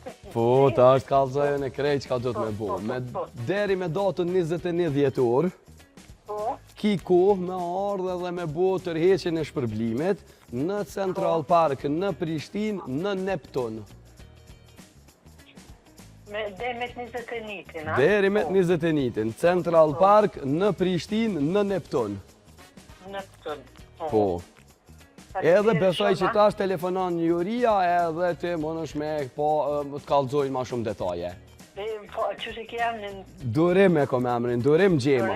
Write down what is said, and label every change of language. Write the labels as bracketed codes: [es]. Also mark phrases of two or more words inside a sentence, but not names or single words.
[sq] Po, tash të kallzoj në krejt çka do të me bo. Deri me datën 21 dhjetor, Po. ki kohë me ardhe dhe me bo tërheqjen e shpërblimit në Central Park, në Prishtinë, në Neptun. Deri me 21-in, a? Deri me 21-in, Central Park, në Prishtinë, në Neptun. Neptun. Po. Edhe besoj që tash telefonon një Juria edhe ti mënesh me të kallzojnë ma shumë detaje. Që që ke emrin? Durim e kom emrin, Durim Gjema.